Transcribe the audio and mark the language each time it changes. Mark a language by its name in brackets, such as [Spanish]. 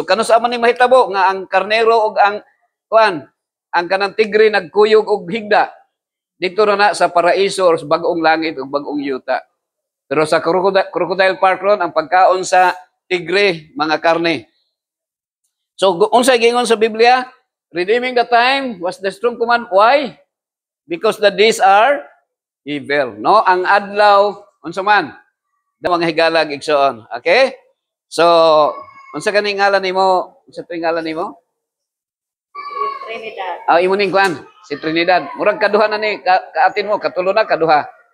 [Cebuano] So kano sa man ni mahitabo nga ang karnero og ang ang kanang tigre nagkuyog og higda dito na sa paraiso or sa bag-ong langit ug bag-ong yuta. Pero sa Crocodile Park ron ang pagkaon sa tigre mga karne. So unsay gingon sa Biblia? [English] Redeeming the time was the strong command. Why? Because the days are evil, no? [Cebuano] Ang adlaw unsa man da mga higalag igsoon. Okay? So unsa kaning ngalan nimo? Unsa tuy ngalan nimo? Trinidad. Imo ning kwan, si Trinidad. Murag kaduha na ni kaatin mo, katulo na kaduha.